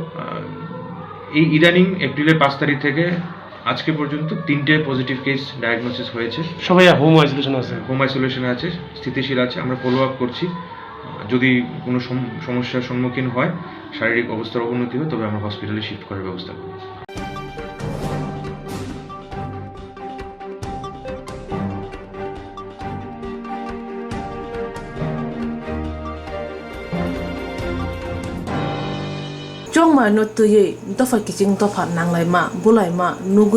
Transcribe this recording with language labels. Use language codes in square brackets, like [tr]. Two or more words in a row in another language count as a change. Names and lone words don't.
[bn] এই ইদানিং এপ্রিলের 5 তারিখ থেকে আজকে পর্যন্ত 3টে [en] positive case diagnosis [bn] হয়েছে। সবাই [en] home isolation [bn] আছে, স্থিতিশীল আছে। আমরা [en] follow up [bn] করছি। যদি কোনো সমস্যার সম্মুখীন হয়, শারীরিক অবস্থার অবনতি হয়, তবে আমরা হসপিটালে শিফট করার ব্যবস্থা করি। [trp] Jongma no tuye dofa kiching dofa nanglaima bulaima nugui